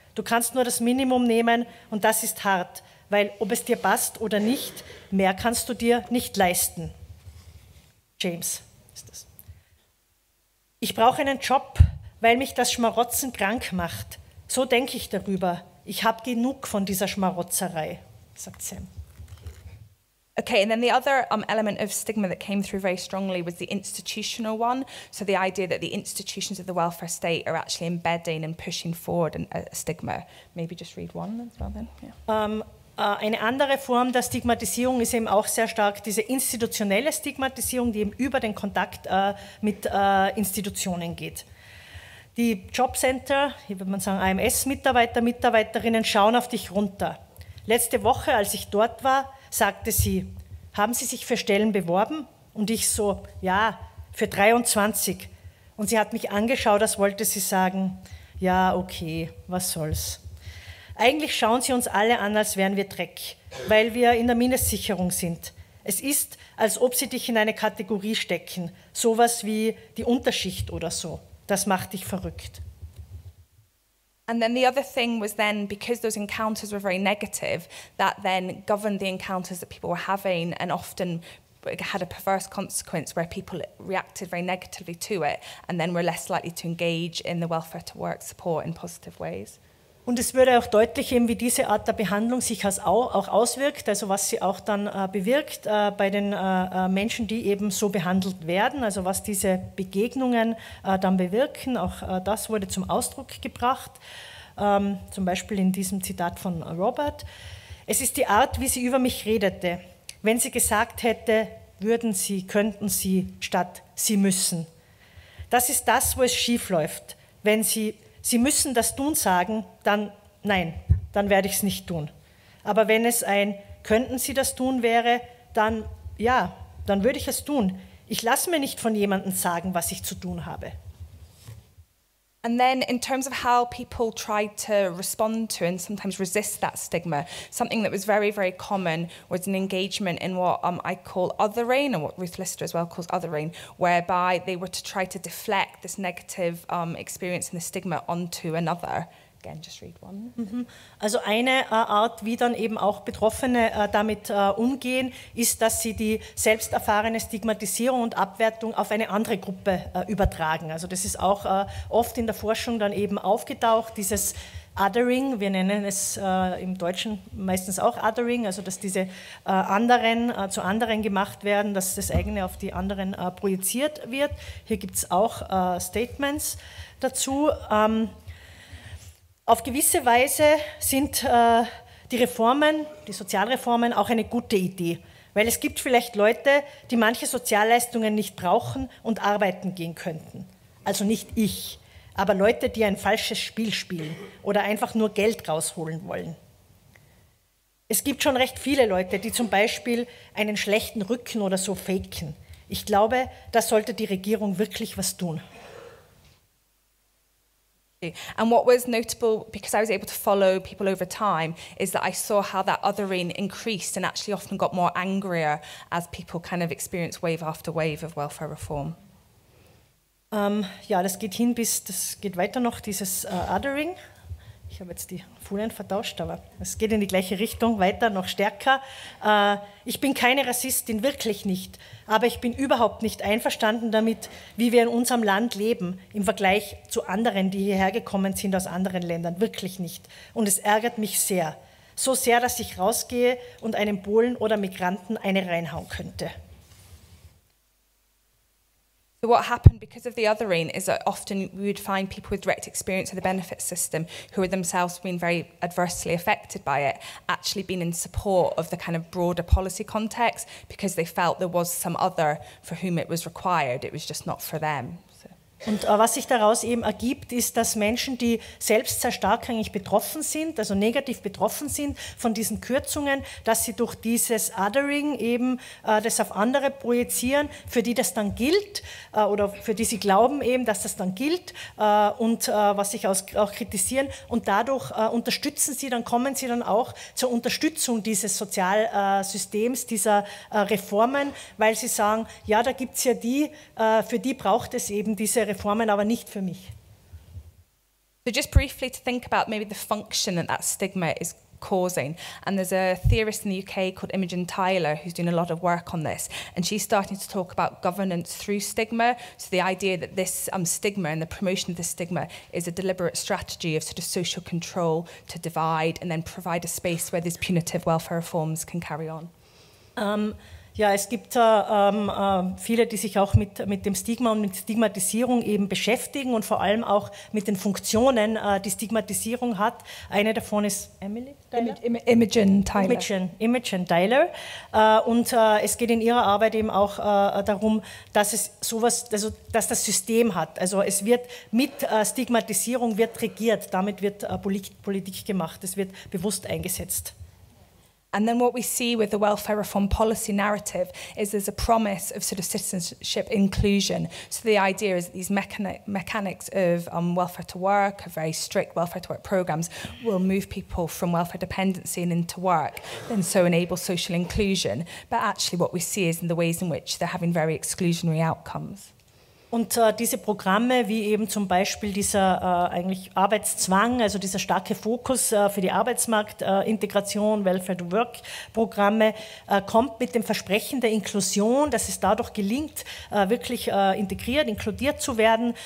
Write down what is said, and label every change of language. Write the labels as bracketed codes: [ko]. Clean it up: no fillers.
[de] Du kannst nur das Minimum nehmen und das ist hart, weil ob es dir passt oder nicht, mehr kannst du dir nicht leisten. James ist das. Ich brauche einen Job, weil mich das Schmarotzen krank macht. So denke ich darüber. Ich habe genug von dieser Schmarotzerei, sagt Sam. [en] Okay, and then the other element of stigma that came through very strongly was the institutional one. So the idea that the institutions of the welfare state are actually embedding and pushing forward a stigma. Maybe just read one as well then. Yeah. [de] Eine andere Form der Stigmatisierung ist eben auch sehr stark diese institutionelle Stigmatisierung, die eben über den Kontakt mit Institutionen geht. Die Jobcenter, hier würde man sagen AMS-Mitarbeiter, Mitarbeiterinnen schauen auf dich runter. Letzte Woche, als ich dort war, sagte sie, haben Sie sich für Stellen beworben? Und ich so, ja, für 23. Und sie hat mich angeschaut, als wollte sie sagen, ja, okay, was soll's. Eigentlich schauen sie uns alle an, als wären wir Dreck, weil wir in der Mindestsicherung sind. Es ist, als ob sie dich in eine Kategorie stecken, sowas wie die Unterschicht oder so. Das macht dich verrückt. [en] And then the other thing was then, because those encounters were very negative, that then governed the encounters that people were having and often had a perverse consequence where people reacted very negatively to it and then were less likely to engage in the welfare to work support in positive ways. [de] Und es würde auch deutlich, eben, wie diese Art der Behandlung sich auch auswirkt, also was sie auch dann bewirkt bei den Menschen, die eben so behandelt werden, also was diese Begegnungen dann bewirken. Auch das wurde zum Ausdruck gebracht, zum Beispiel in diesem Zitat von Robert. Es ist die Art, wie sie über mich redete. Wenn sie gesagt hätte, würden sie, könnten sie, statt sie müssen. Das ist das, wo es schief läuft, wenn sie müssen das tun sagen, dann nein, dann werde ich es nicht tun. Aber wenn es könnten Sie das tun wäre, dann ja, dann würde ich es tun. Ich lasse mir nicht von jemandem sagen, was ich zu tun habe. [en] And then in terms of how people tried to respond to and sometimes resist that stigma, something that was very, very common was an engagement in what I call othering, or what Ruth Lister as well calls othering, whereby they were to try to deflect this negative experience and the stigma onto another. Again, just read one. [de] Also eine Art, wie dann eben auch Betroffene damit umgehen, ist, dass sie die selbst erfahrene Stigmatisierung und Abwertung auf eine andere Gruppe übertragen. Also das ist auch oft in der Forschung dann eben aufgetaucht, dieses Othering, wir nennen es im Deutschen meistens auch Othering, also dass diese anderen zu anderen gemacht werden, dass das eigene auf die anderen projiziert wird. Hier gibt es auch Statements dazu. Auf gewisse Weise sind die Reformen, die Sozialreformen auch eine gute Idee, weil es gibt vielleicht Leute, die manche Sozialleistungen nicht brauchen und arbeiten gehen könnten. Also nicht ich, aber Leute, die ein falsches Spiel spielen oder einfach nur Geld rausholen wollen. Es gibt schon recht viele Leute, die zum Beispiel einen schlechten Rücken oder so faken. Ich glaube, da sollte die Regierung wirklich was tun. [en] And what was notable, because I was able to follow people over time, is that I saw how that othering increased and actually often got more angrier as people kind of experienced wave after wave of welfare reform. [de] Ja, das geht weiter noch, dieses Othering. Ich habe jetzt die Folien vertauscht, aber es geht in die gleiche Richtung, weiter, noch stärker. Ich bin keine Rassistin, wirklich nicht. Aber ich bin überhaupt nicht einverstanden damit, wie wir in unserem Land leben, im Vergleich zu anderen, die hierher gekommen sind aus anderen Ländern. Wirklich nicht. Und es ärgert mich sehr. So sehr, dass ich rausgehe und einem Polen oder Migranten eine reinhauen könnte. [en] So what happened because of the othering is that often we would find people with direct experience of the benefit system who were themselves being very adversely affected by it, actually being in support of the kind of broader policy context because they felt there was some other for whom it was required. It was just not for them. [de] Und was sich daraus eben ergibt, ist, dass Menschen, die selbst sehr stark eigentlich betroffen sind, also negativ betroffen sind von diesen Kürzungen, dass sie durch dieses Othering eben das auf andere projizieren, für die das dann gilt oder für die sie glauben eben, dass das dann gilt und was sich auch kritisieren und dadurch unterstützen sie, dann kommen sie dann auch zur Unterstützung dieses Sozialsystems, dieser Reformen, weil sie sagen, ja, da gibt es ja die, für die braucht es eben diese Reformen, aber nicht für mich. [en] So just briefly to think about maybe the function that stigma is causing. And there's a theorist in the UK called Imogen Tyler who's doing a lot of work on this. And she's starting to talk about governance through stigma. So the idea that this stigma and the promotion of this stigma is a deliberate strategy of sort of social control to divide and then provide a space where these punitive welfare reforms can carry on. [de] Ja, es gibt viele, die sich auch mit dem Stigma und mit Stigmatisierung eben beschäftigen und vor allem auch mit den Funktionen, die Stigmatisierung hat. Eine davon ist Imogen Tyler. Imogen Tyler. Und es geht in ihrer Arbeit eben auch darum, dass es sowas, also dass das System hat. Also es wird mit Stigmatisierung wird regiert, damit wird Politik gemacht, es wird bewusst eingesetzt. [en] And then what we see with the welfare reform policy narrative is there's a promise of sort of citizenship inclusion. So the idea is that these mechanics of welfare to work, of very strict welfare to work programs, will move people from welfare dependency and into work, and so enable social inclusion. But actually what we see is in the ways in which they're having very exclusionary outcomes. [de] Und diese Programme, wie eben zum Beispiel dieser eigentlich Arbeitszwang, also dieser starke Fokus für die Arbeitsmarktintegration, Welfare-to-Work-Programme, kommt mit dem Versprechen der Inklusion, dass es dadurch gelingt, wirklich inkludiert zu werden.